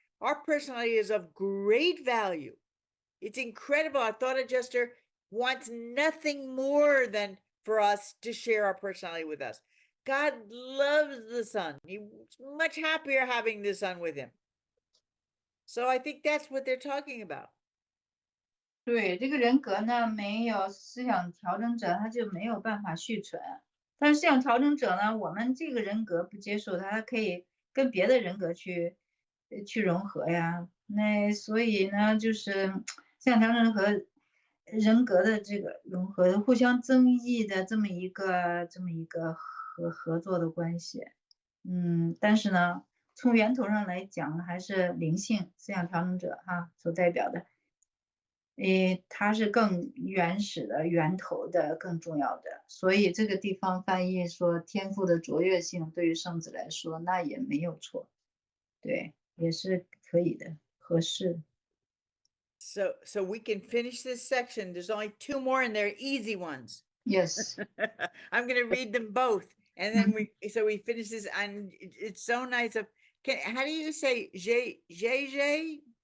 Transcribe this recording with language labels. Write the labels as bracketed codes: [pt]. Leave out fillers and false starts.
[en] Our personality is of great value. It's incredible. Our thought adjuster wants nothing more than for us to share our personality with us. God loves the son. He's much happier having the son with him. So I think that's what they're talking about. [zh] 对，这个人格呢，没有思想调整者，他就没有办法续存。但是思想调整者呢，我们这个人格不接受它，它可以跟别的人格去融合呀。那所以呢，就是思想调整和人格的这个融合，互相增益的这么一个合作的关系。但是呢，从源头上来讲，还是灵性思想调整者所代表的。它是更原始的、源头的、更重要的，所以这个地方翻译说天赋的卓越性对于圣子来说，那也没有错，对，也是可以的，合适。 [en] So we can finish this section. There's only 2 more and they're easy ones. Yes. I'm going to read them both. And then we finish this and it's so nice of, how do you say JJ?